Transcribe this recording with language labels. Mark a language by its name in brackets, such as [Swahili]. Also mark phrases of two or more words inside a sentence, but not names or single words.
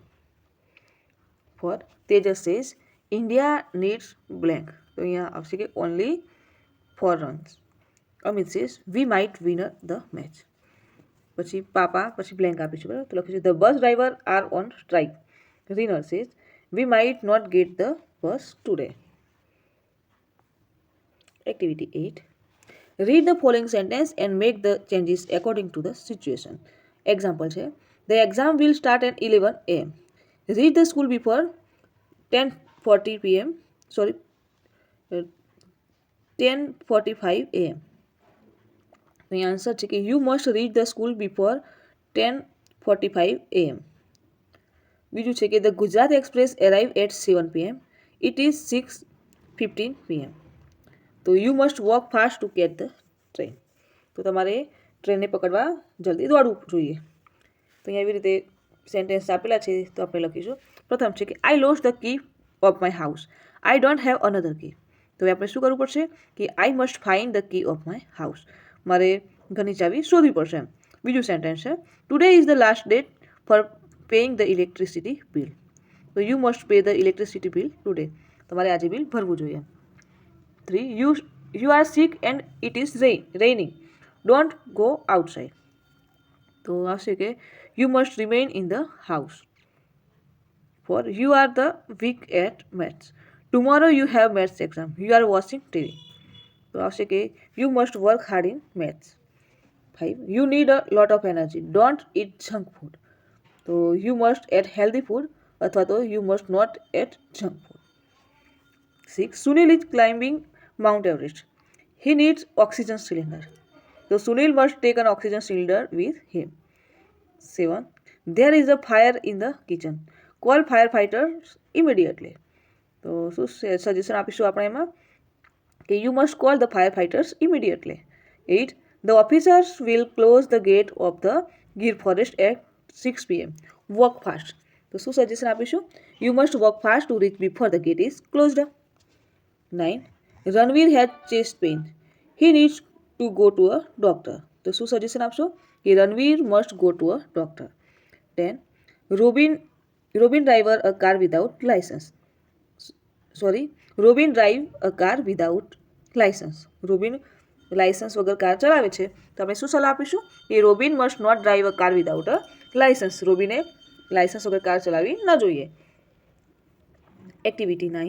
[English] 4. Tejas says India needs blank. [Gujarati] તો અહીંયા આવશે કે [English] only 4 runs. Amit says we might win the match. [Gujarati] પછી પાપા પછી બ્લેન્ક આપીશું, બરાબર. તો લખીશું [English] the bus driver are on strike. Riner says we might not get the bus today. Activity 8. Read the following sentence and make the changes according to the situation. Example છે the exam will start at 11 am. Reach the school before 10:40 pm. 10:45 am. The answer [Gujarati] છે કે [English] you must reach the school before 10:45 am. [Gujarati] બીજું છે કે [English] the Gujarat Express arrive at 7 pm. It is 6:15 pm. તો you must walk fast to catch the train. [Gujarati] તો તમારે ટ્રેનને પકડવા જલ્દી દોડવું જોઈએ. તો અહીંયા એવી રીતે સેન્ટેન્સ આપેલા છે તો આપણે લખીશું. પ્રથમ છે કે [English] I lost the key of my house. I don't have another key. [Gujarati] તો આપણે શું કરવું પડશે કે [English] I must find the key of my house. [Gujarati] મારે ઘરની ચાવી શોધવી પડશે. બીજું સેન્ટેન્સ છે [English] today is the last date for paying the electricity bill. તો you must pay the electricity bill today. [Gujarati] તમારે આજે બિલ ભરવું જોઈએ. [English] 3. You are sick and it is raining. Don't go outside. [Gujarati] તો આવશે કે [English] you must remain in the house. 4. You are the weak at maths. Tomorrow you have maths exam. You are watching TV. [Gujarati] તો આવશે કે [English] you must work hard in maths. 5. You need a lot of energy. Don't eat junk food. તો you must eat healthy food [Gujarati] અથવા તો [English] you must not eat junk food. 6. Sunil is climbing Mount Everest. He needs oxygen cylinder. તો Sunil must take an oxygen cylinder with him. 7. There is a fire in the kitchen. Call firefighters immediately. [Gujarati] તો શું સજેશન આપીશું આપણે એમાં કે [English] you must call the fire fighters immediately. 8. the officers will close the gate of the Gir forest at 6 PM. walk fast. [Gujarati] તો શું સજેશન આપીશું [English] you must walk fast to reach before the gate is closed. 9. Ranveer has chest pain. he needs to go to a doctor. [Gujarati] તો શું સજેશન આપશો કે [English] Ranveer must go to a doctor. 10. Robin drive a car without license. Robin drive a car without license. [Gujarati] રોબિન લાઇસન્સ વગર કાર ચલાવે છે તો આપણે શું સલાહ આપીશું કે [English] Robin must not drive a car without a license. [Gujarati] રોબિને લાઇસન્સ વગર કાર ચલાવવી ન જોઈએ. એક્ટિવિટી 9.